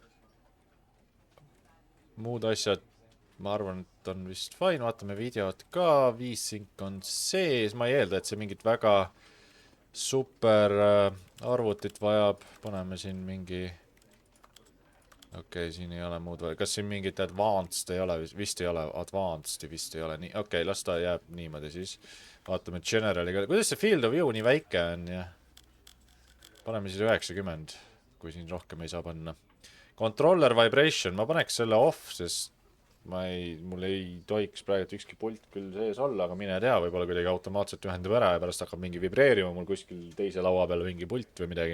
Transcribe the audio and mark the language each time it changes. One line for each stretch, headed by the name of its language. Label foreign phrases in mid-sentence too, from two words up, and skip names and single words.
Estonian: Muud asjad, ma arvan, et on vist fine, vaatame videot ka, V-Sync on sees, ma ei eelda, et see mingit väga super arvutit vajab, paneme siin mingi, okei, siin ei ole muud, kas siin mingit advanced ei ole, vist ei ole, advanced vist ei ole, nii, okei, las ta jääb niimoodi siis, vaatame generali ka, kuidas see
English: field of view
Estonian: nii väike on ja paneme siis 90, kui siin rohkem ei saa panna.
English: Controller vibration,
Estonian: ma paneks selle off, sest mul ei tohiks praegu ükski pult küll sees olla, aga mine tea, võib-olla kuidagi automaatselt ühendab ära ja pärast hakkab mingi vibreerima mul kuskil teise laua peal mingi pult või midagi.